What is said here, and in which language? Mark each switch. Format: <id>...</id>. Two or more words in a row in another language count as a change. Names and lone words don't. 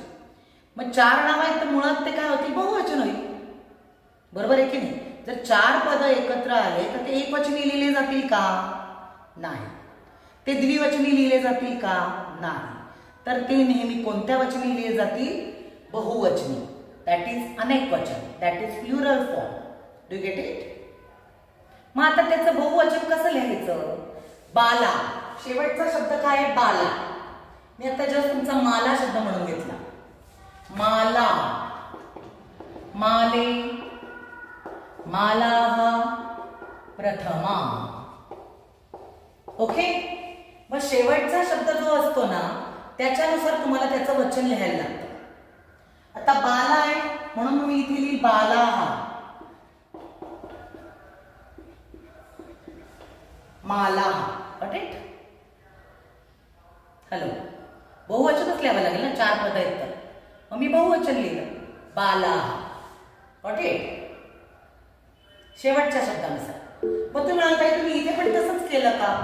<mr>मग 4 नाव आहेत तर मुळात ते काय होतील? बहुवचन होईल, बरोबर आहे की नाही? जर 4 पद एकत्र आले तर ते एकवचनी लिहिले जातील का? नाही. ते द्विवचनी लिहिले जातील का? नाही. तर ते नेहमी कोणत्या वचनी लिहिले जातील? बहुवचनी,</mr> <en>that is</en> <mr>अनेक वचन,</mr> <en>that is plural form. Do you get it?</en> <mr>मग आता त्याचं बहुवचन कसं लिहायचं? बाला. शेवटचा शब्द काय आहे? बाला. मी आता जस्ट तुमचा माला शब्द म्हणून घेतला.</mr> <sa>माला, माले, मालाः, प्रथमा.</sa> <mr>ओके. मग शेवटचा शब्द जो असतो ना त्याच्यानुसार तुम्हाला त्याचं वचन लिहायला लागतं. आता बाला आहे म्हणून मी इथे लिहिली बालाः, मालाः. करेक्ट? हॅलो, बहुवचनच लिहावं लागेल ना, 4 पद आहेत तर. मग मी बहुवचन लिहिलं बालाः. ओके. शेवटच्या शब्दानुसार. मग तुम्ही म्हणताय तुम्ही इथे पण तसंच केलं का?</mr>